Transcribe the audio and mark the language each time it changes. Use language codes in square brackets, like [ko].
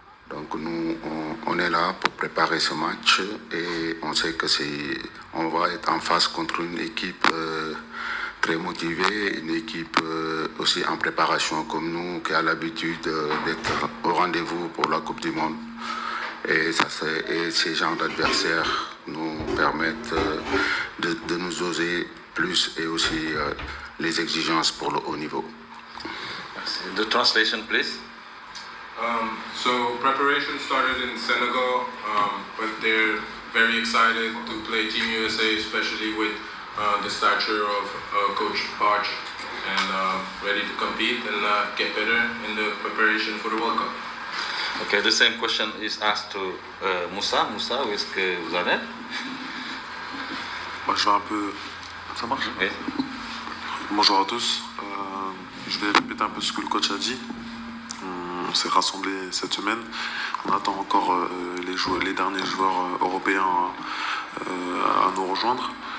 [fr] Donc nous, on est là pour préparer ce match et on sait que on va être en face contre une équipe très motivée, une équipe aussi en préparation comme nous, qui a l'habitude d'être au rendez-vous pour la Coupe du Monde. Et ces genres d'adversaires nous permettent de nous oser plus et aussi les exigences pour le haut niveau. [en] The translation, please. So preparation started in Senegal, but they're very excited to play Team USA, especially with the stature of Coach Arch, and ready to compete and get better in the preparation for the World Cup. Okay, the same question is asked to Moussa. [fr] Moussa, où est-ce que vous en êtes? Moi, je vais un peu... Ça marche? Oui. Bonjour à tous. Je vais répéter un peu ce que le coach a dit. On s'est rassemblés cette semaine. On attend encore les derniers joueurs européens à nous rejoindre.